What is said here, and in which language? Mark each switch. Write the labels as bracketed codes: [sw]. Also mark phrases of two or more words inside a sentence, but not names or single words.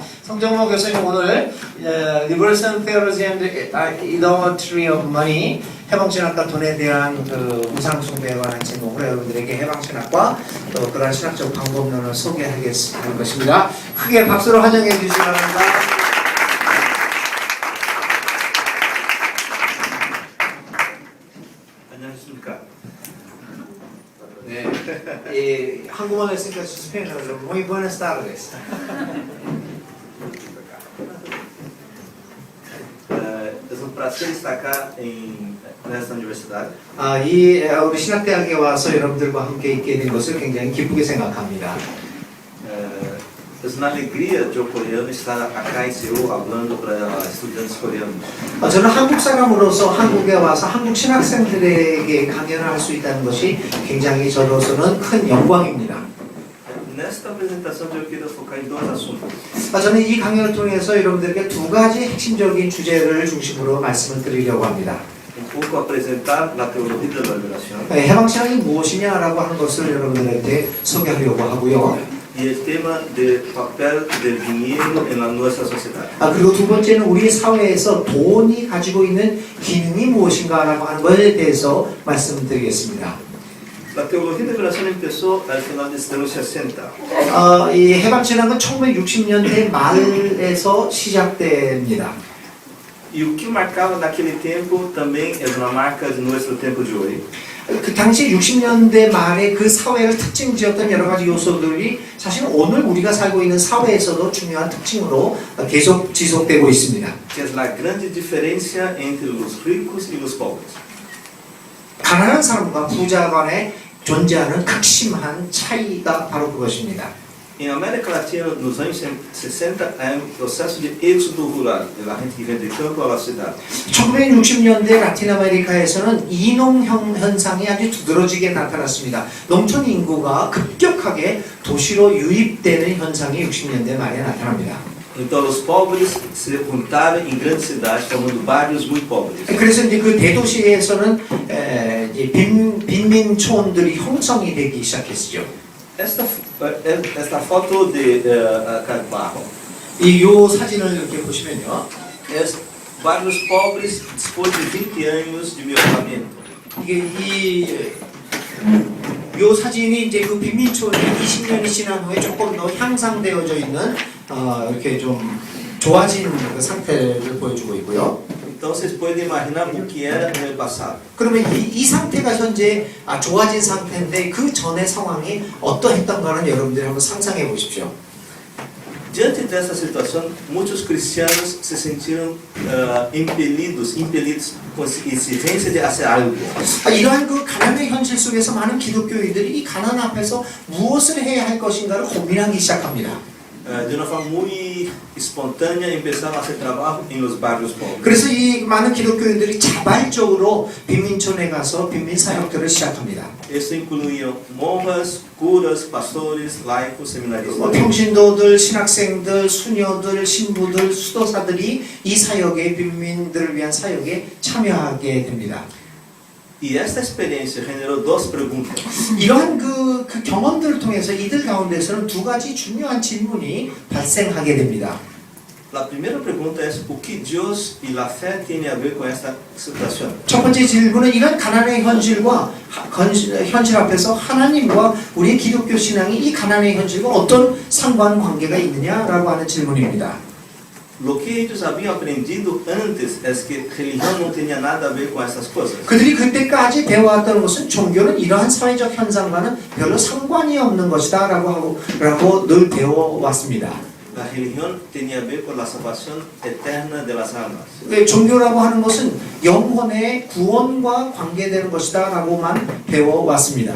[ko] 성정모 교수님 오늘 Liberation Theology and Idolatry of Money 해방신학과 돈에 대한 그 우상숭배에 관한 제목으로 여러분들에게 해방신학과 또 그런 신학적 방법론을 소개할 것입니다. 크게 박수로 환영해 주시기 바랍니다. 안녕하십니까. 네, 한국말로 했으니까 스페인어로 [es] Muy buenas tardes. [pt] É um prazer estar cá nesta universidade. [ko] 우리 신학대학에 와서 여러분들과 함께 있게 된 것을 굉장히 기쁘게 생각합니다. [pt] É uma alegria de um coreano estar acá em Seul falando para estudantes coreanos. [ko] 저는 한국 사람으로서 한국에 와서 한국 신학생들에게 강연을 할 수 있다는 것이 굉장히 저로서는 큰 영광입니다. [pt] Nesta apresentação eu queria focar em dois assuntos. [ko] 저는 이 강연을 통해서 여러분들에게 두 가지 핵심적인 주제를 중심으로 말씀을 드리려고 합니다. [pt] Pouco apresentar a teologia da liberação [ko] 해방신학이 무엇이냐라고 하는 것을 여러분들한테 소개하려고 하고요. [pt] e o tema do papel do dinheiro na nossa sociedade. [ko] 그리고 두 번째는 우리 사회에서 돈이 가지고 있는 기능이 무엇인가라고 하는 것에 대해서 말씀드리겠습니다. [pt] A teologia da liberação começou ao final dos anos 60. [ko] 이 해방신학은 1960년대 말에서 시작됩니다. [pt] E o que marcava naquele tempo também é uma marca de nosso tempo de hoje. [ko] 그 당시 60년대 말에 그 사회를 특징지었던 여러 가지 요소들이 사실 오늘 우리가 살고 있는 사회에서도 중요한 특징으로 계속 지속되고 있습니다. [pt] Que é a grande diferença entre os ricos e os pobres. [ko] 가난한 사람과 부자 간에 존재하는 극심한 차이가 바로 그것입니다. [pt] Em América Latina, nos anos 60, é um processo de êxodo rural, da gente que vem de campo à cidade. [ko] 1960년대 라틴 아메리카에서는 이농 현상이 아주 두드러지게 나타났습니다. 농촌 인구가 급격하게 도시로 유입되는 현상이 60년대 말에 나타납니다. [pt] Então, os pobres se juntaram em grandes cidades, formando bairros muito pobres. [ko] 그래서 이제 그 대도시에서는 이제 빈민촌들이 형성이 되기 시작했죠. [pt] Esta foto de Carvalho [ko] 요 사진을 이렇게 보시면요. [pt] é bairros pobres depois de 20 anos de melhoramento. [ko] 이게 요 사진이 이제 그 빈민촌이 20년이 지난 후에 조금 더 향상되어져 있는 이렇게 좀 좋아진 그 상태를 보여주고 있고요. [pt] Então vocês podem imaginar o que era no passado. [ko] 그러면 이 상태가 현재 좋아진 상태인데 그 전의 상황이 어떠했던가는 여러분들이 한번 상상해 보십시오. [pt] Diante dessa situação, muitos cristianos se sentiram impelidos com exigência de fazer algo. [ko] 이러한 그 가난의 현실 속에서 많은 기독교인들이 이 가난 앞에서 무엇을 해야 할 것인가를 고민하기 시작합니다. [pt] De uma forma muito espontânea, começaram a fazer trabalho em [es] los barrios pobres. [ko] 그래서 이 많은 기독교인들이 자발적으로 빈민촌에 가서 빈민 사역들을 시작합니다. [pt] Isso incluía monjas, curas, pastores, laicos, seminaristas. [ko] 평신도들, 신학생들, 수녀들, 신부들, 수도사들이 이 사역에 빈민들을 위한 사역에 참여하게 됩니다. [pt] E esta experiência generou duas perguntas. [ko] 이러한 그 경험들을 통해서 이들 가운데서는 두 가지 중요한 질문이 발생하게 됩니다. [pt] A primeira pergunta é o que Deus e a fé têm a ver com esta situação. [ko] 첫 번째 질문은 이런 가난의 현실과 현실 앞에서 하나님과 우리의 기독교 신앙이 이 가난의 현실과 어떤 상관관계가 있느냐라고 하는 질문입니다. [pt] O que eles haviam aprendido antes é que religião não tinha nada a ver com essas coisas. [ko] 그들이 그때까지 배워왔던 것은 종교는 이러한 사회적 현상과는 별로 상관이 없는 것이다라고 늘 배워왔습니다. [pt] A religião tinha a ver com a salvação eterna das almas. [ko] 종교라고 하는 것은 영혼의 구원과 관계되는 것이다라고만 배워왔습니다.